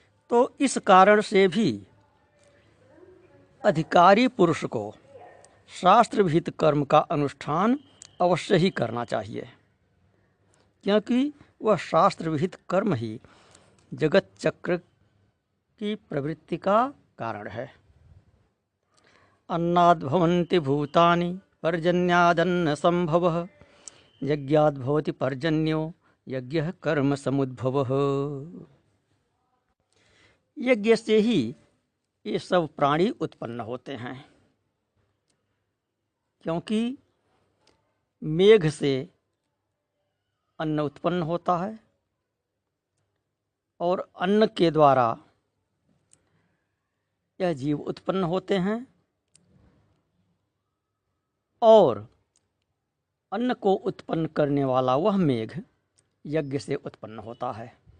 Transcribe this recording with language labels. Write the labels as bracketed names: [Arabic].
[Hindi] तो इस कारण से भी अधिकारी पुरुष को शास्त्र विहित कर्म का अनुष्ठान अवश्य ही करना चाहिए, क्योंकि वह शास्त्र विहित कर्म ही जगत चक्र की प्रवृत्ति का कारण है। [Sanskrit] अन्नाद् भवन्ति भूतानि पर्जन्यादन्न संभवः, यज्ञाद् भवति पर्जन्यो यज्ञः कर्म समुद्भवः। [Hindi] यज्ञ से ही ये सब प्राणी उत्पन्न होते हैं, क्योंकि मेघ से अन्न उत्पन्न होता है और अन्न के द्वारा यह जीव उत्पन्न होते हैं, और अन्न को उत्पन्न करने वाला वह मेघ यज्ञ से उत्पन्न होता है।